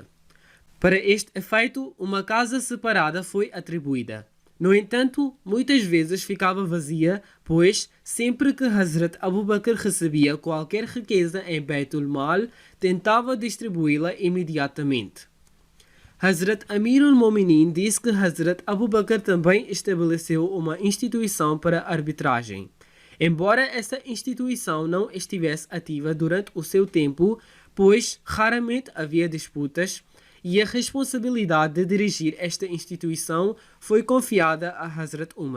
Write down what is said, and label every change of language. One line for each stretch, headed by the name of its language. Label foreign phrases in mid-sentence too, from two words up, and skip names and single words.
Portuguese: Para este efeito, uma casa separada foi atribuída. No entanto, muitas vezes ficava vazia, pois sempre que Hazrat Abu Bakr recebia qualquer riqueza em
Arabic: بيت المال,
Portuguese: tentava distribuí-la imediatamente. Hazrat Amir al-Mominin disse que Hazrat Abu Bakr também estabeleceu uma instituição para arbitragem. Embora essa instituição não estivesse ativa durante o seu tempo, pois raramente havia disputas, e a responsabilidade de dirigir esta instituição foi confiada a Hazrat Umar.